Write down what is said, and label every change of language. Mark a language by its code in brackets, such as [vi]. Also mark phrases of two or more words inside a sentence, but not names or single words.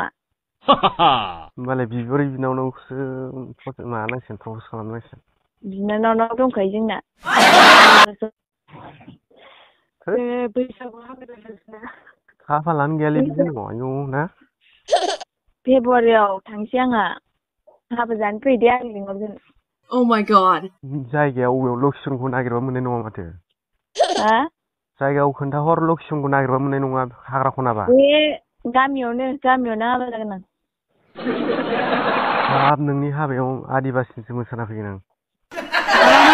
[brx] होमबालाय बिबोरै बिनानावखौसो माबानांसिगोन प्रपस खालामनांसिगोन। बिनानावनाव दंखायो जोंना। बैसागुआव हाबा जासिगोन ना। खाफालानो गैयालै बिदि जानांगौ आयौ ना। फेब्रुवारियाव थांसै आंहा हाबा जानो फै दे आं लिंहरगोन। [en] Oh my god. [brx] जायगायाव अबेयाव लकेसनखौ नागिरबा मोननाय नङा माथो। हा? जायगायाव खोन्थाहर लकेसनखौ नागिरबा मोननाय नङा हाग्रा खनाबा। बे गामियावनो हाबा जागोन आं। हाब नोंनि हाबायाव आदिबासिसो मोसाना फैगोन आं। मा?